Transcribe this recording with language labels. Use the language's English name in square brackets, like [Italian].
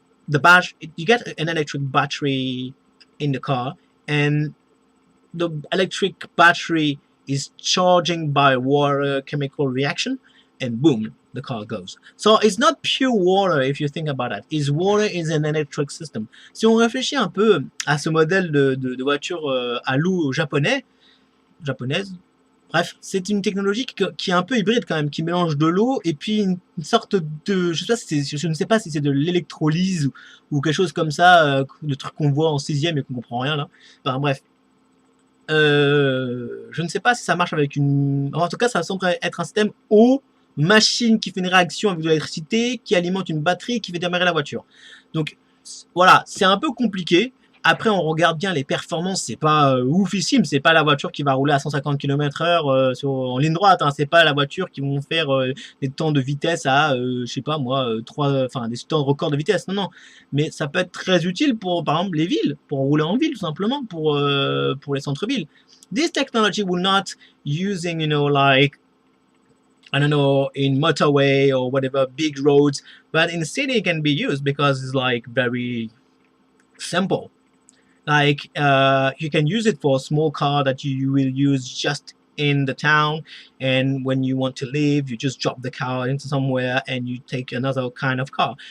[English] The battery, you get an electric battery in the car, and the electric battery is charging by water chemical reaction, and boom, the car goes. So it's not pure water if you think about that. Is water is an electric system. [French] Si on réfléchit un peu à ce modèle de voiture à l'eau japonaise, bref, c'est une technologie qui est un peu hybride quand même, qui mélange de l'eau et puis une sorte de, je ne sais pas si c'est de l'électrolyse ou quelque chose comme ça, le truc qu'on voit en 6e et qu'on comprend rien là. Enfin bref, je ne sais pas si ça marche avec une... En tout cas, ça semble être un système eau, machine qui fait une réaction avec de l'électricité, qui alimente une batterie, qui fait démarrer la voiture. Donc voilà, c'est un peu compliqué. Après, on regarde bien les performances, c'est pas oufissime, c'est pas la voiture qui va rouler à 150 km/h en ligne droite, hein, c'est pas la voiture qui vont faire des temps de vitesse à, je sais pas moi, des temps de record de vitesse, non. Mais ça peut être très utile pour, par exemple, les villes, pour rouler en ville, tout simplement, pour les centres-villes. [English] This technology will not using, like, I don't know, in motorway or whatever, big roads, but in the city it can be used because it's like very simple. Like you can use it for a small car that you will use just in the town, and when you want to leave, you just drop the car into somewhere and you take another kind of car.